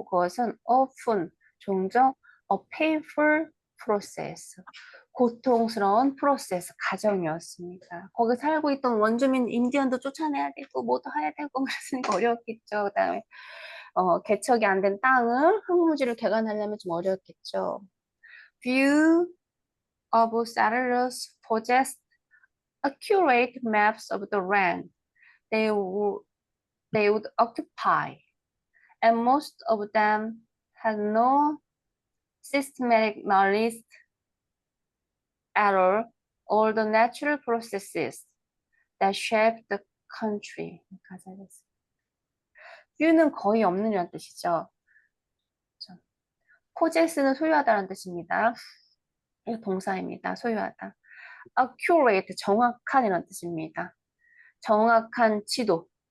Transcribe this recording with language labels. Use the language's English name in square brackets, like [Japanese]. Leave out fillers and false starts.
[Korean] 그것은 often, 종종 [English] a painful process, [Korean] 고통스러운 프로세스, 과정이었습니다. 거기 살고 있던 원주민 인디언도 쫓아내야 되고 뭐도 해야 되고 그랬으니까 어려웠겠죠. 그다음에 개척이 안 된 땅을 항무지를 개간하려면 좀 어려웠겠죠. [English] Few of settlers possessed accurate maps of the land they would occupy, and most of them had no systematic knowledge at all the natural processes that shape the country. [Korean] 가사겠습니다. 뷰는 거의 없는이라는 뜻이죠. 포제스는 소유하다라는 뜻입니다. 이거 동사입니다. 소유하다. accurate, 정확한이라는 뜻입니다. 정확한 지도.